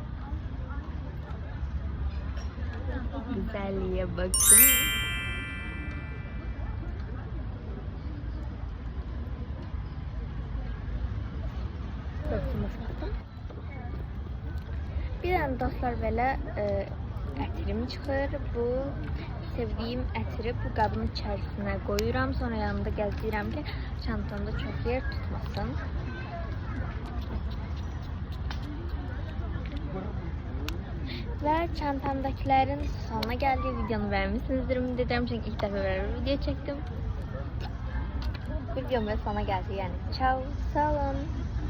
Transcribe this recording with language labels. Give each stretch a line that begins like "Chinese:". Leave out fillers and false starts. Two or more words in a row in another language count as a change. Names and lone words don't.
Turkish: Güzelliğe bakın. Bir tane dostlar böyle
Azerbaijani: ətirim çıxır. Bu sevdiyim ətiri bu qabın içərisinə qoyuram. Sonra yanımda gəzdirəm ki çantamda çox yer tutmasın.
Turkish: Ve çantamdakilerin sonuna geldiği videonu vermişsinizdir ümit ederim çünkü ilk defa böyle bir video çektim. Videom ve sona geldi yani. Ciao, sağ olun.